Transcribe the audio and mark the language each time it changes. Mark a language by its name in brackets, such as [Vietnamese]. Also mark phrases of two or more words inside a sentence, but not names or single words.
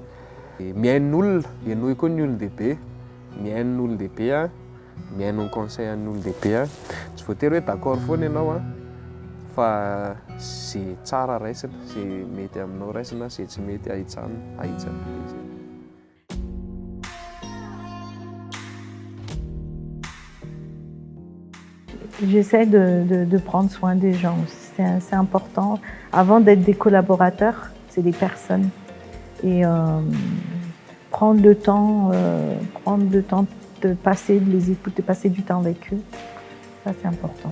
[Malagasy] Miain'olona, ianao koa ny olon-dehibe, miain'ny olon-dehibe a, miain'ny conseil an'ny olon-dehibe a, tsy voatery hoe d'accord foana ianao a, fa zay tsara raisina, zay mety aminao raisina, zay tsy mety ahitsana. [French] J'essaie de prendre soin des gens. C'est important. Avant d'être des collaborateurs, c'est des personnes. Et prendre le temps de passer, de les écouter, de passer du temps avec eux, ça c'est important.